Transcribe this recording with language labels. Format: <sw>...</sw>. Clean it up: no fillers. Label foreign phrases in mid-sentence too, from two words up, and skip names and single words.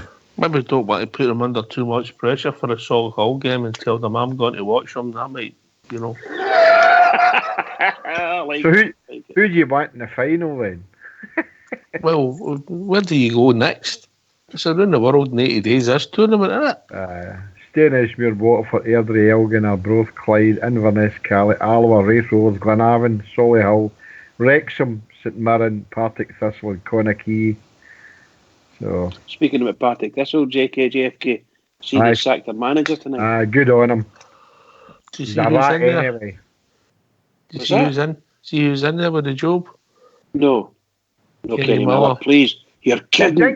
<en>Maybe don't want to put them under too much pressure for a Sol Hull game and tell them I'm going to watch them. That might, So who do you want in the final then? Well, where do you go next? It's around the world in 80 days, this tournament, isn't it? Stanesmuir, Waterford, Airdrie, Elgin, Arbroath, Clyde, Inverness, Cali, Alloa, Raith Rovers, Glenavon, Solihull, Wrexham, St Mirren, Partick Thistle and Connacht. So, speaking about Partick Thistle, JFK, see they sacked their manager tonight. Good on him. He's a rat anyway. See who's in there with the job? No, Kenny Miller. Please, you're kidding.</en>